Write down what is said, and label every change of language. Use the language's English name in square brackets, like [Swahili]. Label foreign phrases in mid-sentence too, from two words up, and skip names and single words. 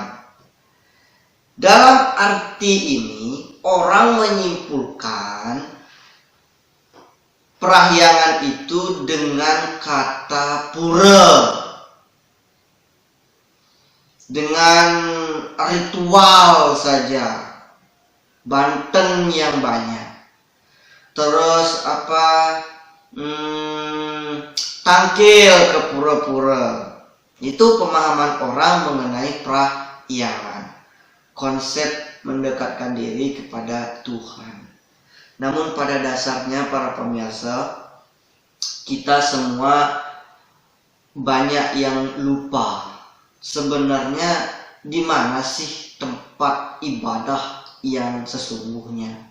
[Indonesian] Dalam arti ini, orang menyimpulkan prahyangan itu dengan kata pura, dengan ritual saja, banten yang banyak, terus tangkil ke pura-pura. Itu pemahaman orang mengenai prahyangan, konsep mendekatkan diri kepada Tuhan. Namun pada dasarnya para pemirsa, kita semua banyak yang lupa sebenarnya di mana sih tempat ibadah yang sesungguhnya.